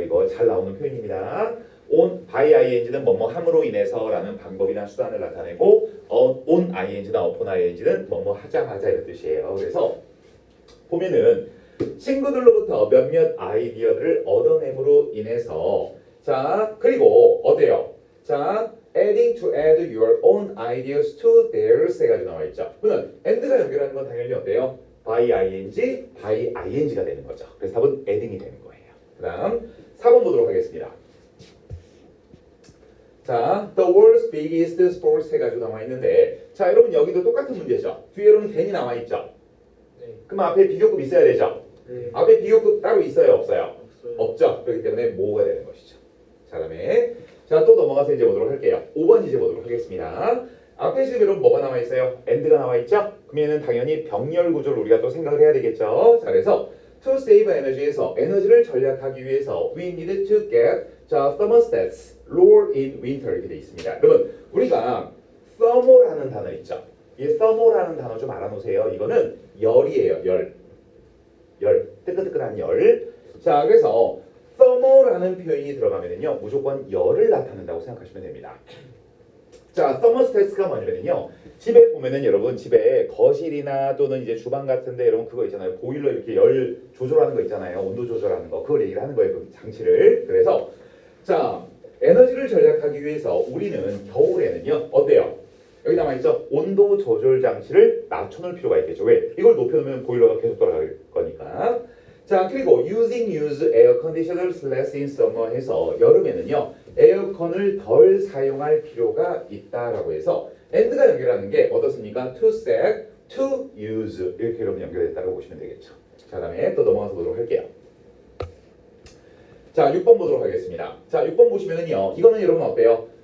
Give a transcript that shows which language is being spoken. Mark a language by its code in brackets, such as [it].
[ko] 이거 잘 나오는 표현입니다. on by ing는 뭐뭐 함으로 인해서라는 방법이나 수단을 나타내고 on ing나 upon ing는 뭐뭐 하자마자 이런 뜻이에요. 그래서 보면은 친구들로부터 몇몇 아이디어를 얻어냄으로 인해서 자 그리고 어때요? [en] 자 adding to add your own ideas to theirs [ko] 해가지고 나와 있죠. 그러면 and가 연결하는 건 당연히 어때요? by ing가 되는 거죠. 그래서 답은 adding이 되는 거예요. 그 다음 4번 보도록 하겠습니다. 자, [en] the world's biggest sports [ko] 해가지고 나와 있는데 자 여러분 여기도 똑같은 문제죠. 뒤에 여러분 then이 나와 있죠. 네. 그럼 앞에 비교급 있어야 되죠. 네. 앞에 비교급 따로 있어요 없어요? 없어요. 없죠. 그렇기 때문에 뭐가 되는 것이죠. 자 그다음에 자 또 넘어가서 이제 보도록 할게요. 5번 이제 보도록 하겠습니다. 앞에 지금 여러분 뭐가 나와 있어요? and가 나와 있죠? 그러면 당연히 병렬 구조를 우리가 또 생각을 해야 되겠죠. [en] 자 그래서 to save energy에서 [ko] 에너지를 절약하기 위해서 [en] we needed to get 자 thermostats lower in winter [ko] 이렇게 돼 있습니다. 여러분 우리가 thermal라는 단어 있죠. 이 thermal라는 단어 좀 알아놓으세요. 이거는 열이에요. 열 뜨끈뜨끈한 열. 자 그래서 thermal라는 표현이 들어가면은요 무조건 열을 나타낸다고 생각하시면 됩니다. 자, thermostats가 뭐냐면요. 집에 보면은 여러분 집에 거실이나 또는 이제 주방 같은데 여러분 그거 있잖아요. 보일러 이렇게 열 조절하는 거 있잖아요. 온도 조절하는 거. 그걸 얘기를 하는 거예요. 그 장치를. 그래서 자, 에너지를 절약하기 위해서 우리는 겨울에는요. 어때요? 여기 나와 있죠. 온도 조절 장치를 낮춰놓을 필요가 있겠죠. 왜? 이걸 높여놓으면 보일러가 계속 돌아갈 거니까. [en] 자, 그리고 use air conditioners less in summer [ko] 해서 여름에는요. 에어컨을 덜 사용할 필요가 있다라고 해서 and가 연결하는 게 어떻습니까? to set, to use 이렇게 여러분 연결됐다고 보시면 되겠죠. 자, 그다음에 또 넘어가서 보도록 할게요. 자, 6번 보도록 하겠습니다. 자, 6번 보시면은요. 이거는 여러분 어때요?